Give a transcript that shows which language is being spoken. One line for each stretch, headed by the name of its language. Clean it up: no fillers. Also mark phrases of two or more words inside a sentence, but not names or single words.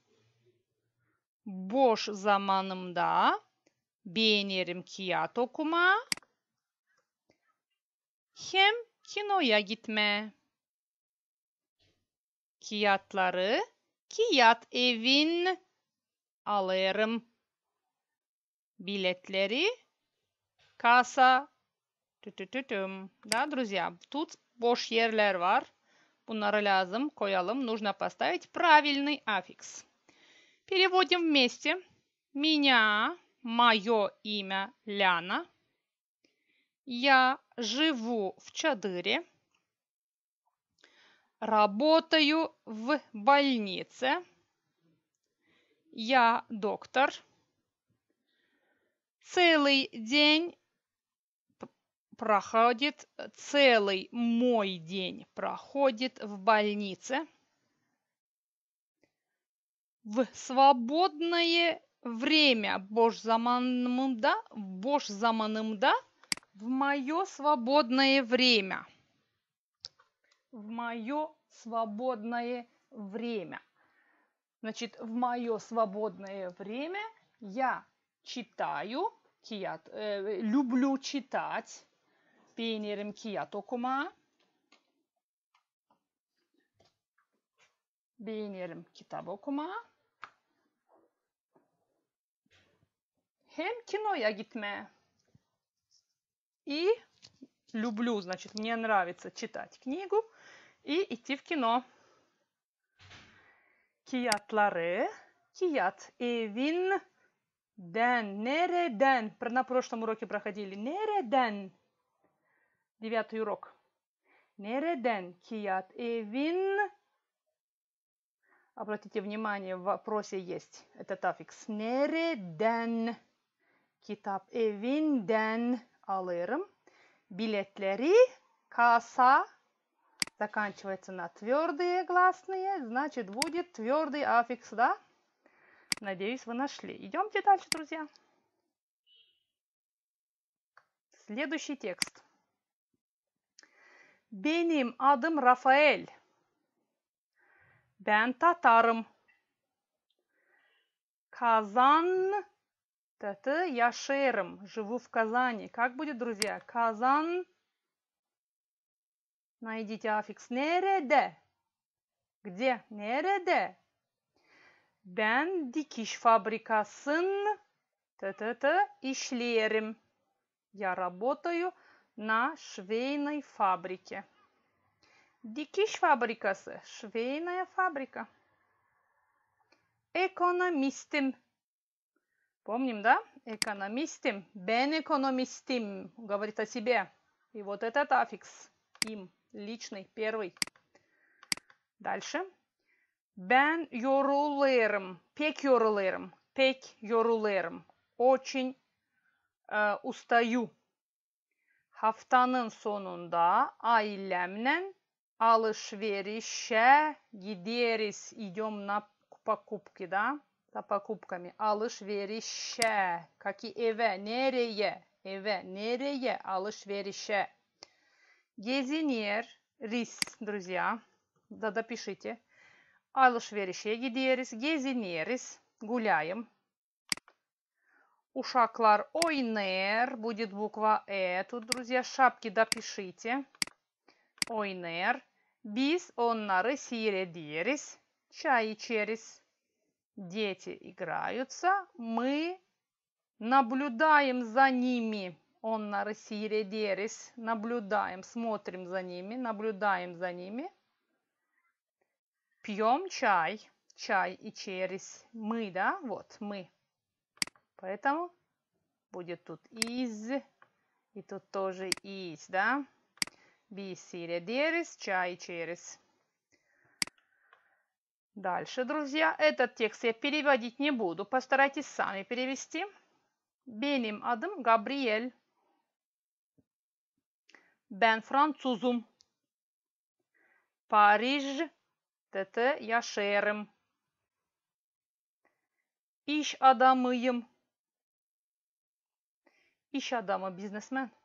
Gagauz: Boş zamanımda beğenirim kağıt okuma hem kinoya gitme. Kağıtları kağıt evin alırım. Biletleri kasa.
Russian: Да, друзья, тут
Gagauz: boş yerler var. Bunları lazım koyalım.
Russian: Нужно поставить правильный аффикс. Переводим вместе. Меня, мое имя Ляна. Я живу в Чадыре. Работаю в больнице. Я доктор. Целый мой день проходит в больнице. В свободное время,
Gagauz: boş zamanımda,
Russian: в мое свободное время. В мое свободное время. Значит, в мое свободное время я читаю, люблю читать.
Gagauz: Beğenirim kağıt okuma. Beğenirim kitap okuma. Hem kinoya gitme.
Russian: И люблю, значит, мне нравится читать книгу и идти в кино.
Gagauz: Kağıtları, kağıt evinden, nereden?
Russian: На прошлом уроке проходили.
Gagauz: Nereden? 9 урок. Nereden kağıt evin?
Russian: Обратите внимание, в вопросе есть этот аффикс.
Gagauz: Nereden? Kitap evinden alırım. Biletleri kasa
Russian: заканчивается на твердые гласные, значит будет твердый аффикс, да? Надеюсь, вы нашли. Идемте дальше, друзья. Следующий текст.
Gagauz: Benim adım Rafael. Ben Tatarım. Казан, yaşarım.
Russian: Живу в Казани. Как будет, друзья? Казан. Найдите аффикс.
Gagauz: Nerede?
Russian: Где? Nerede?
Gagauz: Ben dikiş fabrikasın işlerim.
Russian: Я работаю на швейной фабрике.
Gagauz: Dikiş fabrikası.
Russian: Швейная фабрика. Ekonomistim. Помним, да?
Gagauz: Экономистим. Ben экономистим.
Russian: Говорит о себе. И вот этот аффикс. Им. Личный. Первый. Дальше.
Gagauz: Ben yorulurum. Pek yorulurum. Pek yorulurum.
Russian: Очень ustаю.
Gagauz: Haftanın sonunda ailemle alışverişe gideriz.
Russian: Идем на покупки, да? За покупками.
Gagauz: Alışverişe.
Russian: Как и
Gagauz: eve. Nereye? Eve. Nereye? Alışverişe. Gezinir.
Russian: Рис, друзья. Да допишите.
Gagauz: Alışverişe gidiyoruz. Geziniriz. Гуляем. Ушакlar oynar.
Russian: Будет буква Э. Тут, друзья, шапки допишите.
Gagauz: Oynar. Biz onları seyrediyoruz. Çay içeriz.
Russian: Дети играются. Мы наблюдаем за ними.
Gagauz: Onları seyrediyoruz.
Russian: Наблюдаем. Смотрим за ними. Наблюдаем за ними. Пьем чай.
Gagauz: Чай içeriz.
Russian: Мы, да? Вот, мы. Поэтому будет тут из. И тут тоже из, да?
Gagauz: Biz seyrediyoruz. Чай içeriz.
Russian: Дальше, друзья. Этот текст я переводить не буду. Постарайтесь сами перевести.
Gagauz: Benim adım Gabriel. Ben Fransuzum. Paris'te yaşarım. İş adamıyım. İş adamı, businessman.